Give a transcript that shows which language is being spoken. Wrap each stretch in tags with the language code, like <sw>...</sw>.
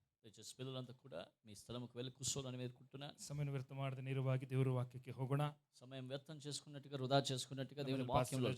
<te>దయచేసి పిల్లలంతా కూడా మీ స్థలంకు వెళ్ళి కూర్చోవాలని వేడుకుంటున్నా.</te> <kn>ಸಮಯ ವ್ಯರ್ಥ ಮಾಡದೆ ನೇರವಾಗಿ ದೇವರ ವಾಕ್ಯಕ್ಕೆ ಹೋಗೋಣ.</kn> <te>సమయం వ్యర్థం చేసుకున్నట్టుగా వృధా చేసుకున్నట్టుగా దేవుని వాక్యంలో</te>